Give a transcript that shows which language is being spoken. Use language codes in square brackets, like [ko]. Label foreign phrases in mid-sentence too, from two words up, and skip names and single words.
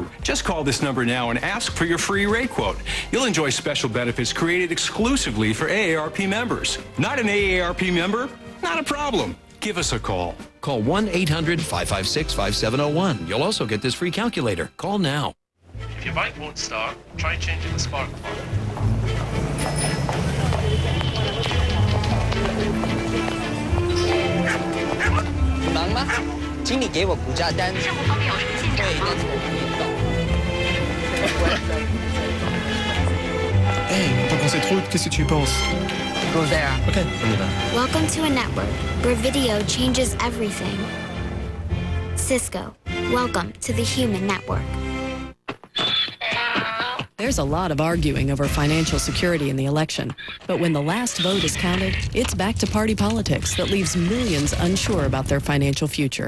[en] Just call this number now and ask for your free rate quote. You'll enjoy special benefits created exclusively for AARP members. Not an AARP member? Not a problem. Give us a call. Call 1-800-556-5701. You'll also get this free calculator. Call now. If your bike won't start, try changing the spark plug. [zh] 忙吗？请你给我估价单。对，但是我不念到。 [fr] Hey, on t'a pensé trop, qu'est-ce que tu penses? [en] Go there. [fr] Ok, on y va. [en] Welcome to a network where video changes everything. Cisco, welcome to the human network. There's a lot of arguing over financial security in the election. But when the last vote is counted, it's back to party politics that leaves millions unsure about their financial future.